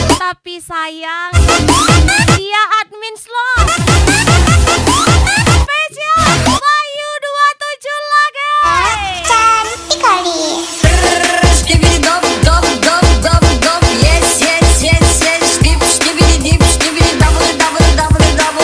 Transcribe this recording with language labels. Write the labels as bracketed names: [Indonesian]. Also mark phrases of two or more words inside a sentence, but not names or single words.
[Indonesian] Tapi sayang, dia admin slot. Spesial Bayu 27 lagi. Cantik kali. Skibidi dop dop dop dop dop. [English] Yes yes yes yes. Skibidi dip skibidi double double double double.